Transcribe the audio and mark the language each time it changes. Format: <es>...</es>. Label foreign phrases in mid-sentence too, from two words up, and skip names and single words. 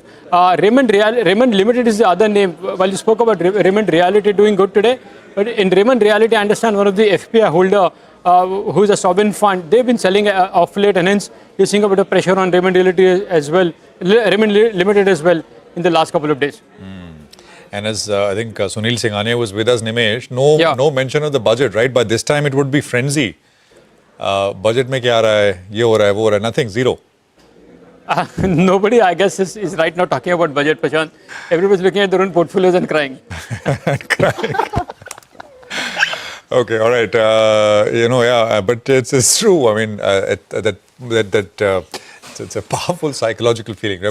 <en>Raymond Limited is the other name. While you spoke about Raymond Reality doing good today, but in Raymond Reality, I understand one of the FPI holder who is a sovereign fund, they've been selling off late, and hence you're seeing a bit of pressure on Raymond Reality as well, Raymond Limited as well in the last couple of days. And as I think Sunil Singhania was with us, Nimesh, no mention of the budget, right? By this time it would be frenzy.</en> <hi>Budget mein kya raha hai, ye ho raha hai, wo ho raha hai,</hi> <en>nothing, zero. Nobody, I guess, is right now talking about budget, Prashant. Everybody's looking at their own portfolios and crying. Okay, all right. But it's true. I mean, it's a powerful psychological feeling, right?</en>